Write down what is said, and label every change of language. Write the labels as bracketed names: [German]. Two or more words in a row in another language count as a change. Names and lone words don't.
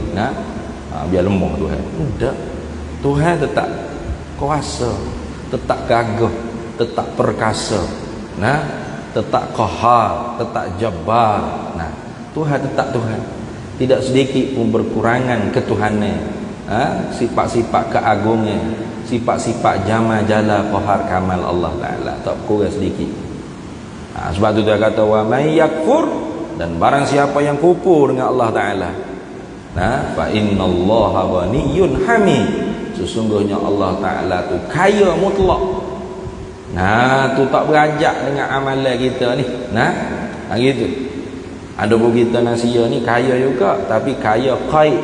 [Malay] Biar lemah Tuhan. Tidak. Tuhan tetap kuasa, tetap gagah, tetap perkasa, tetap qahar, tetap jabbar. Tuhan tetap Tuhan, tidak sedikit pun berkurangan ketuhanan. Sifat-sifat keagungan, sifat-sifat jama jala qahar kamal Allah Ta'ala tak kurang sedikit. Sebab tu dia kata [Arabic] ومن يكفر, [Malay] dan barang siapa yang kufur dengan Allah Ta'ala, [Arabic] فإن الله غني حميد, [Malay] sesungguhnya Allah Ta'ala tu kaya mutlak. Tu tak berajak dengan amalan kita ni. Gitu. Ada pun kita nasia ni kaya juga, tapi kaya qaid.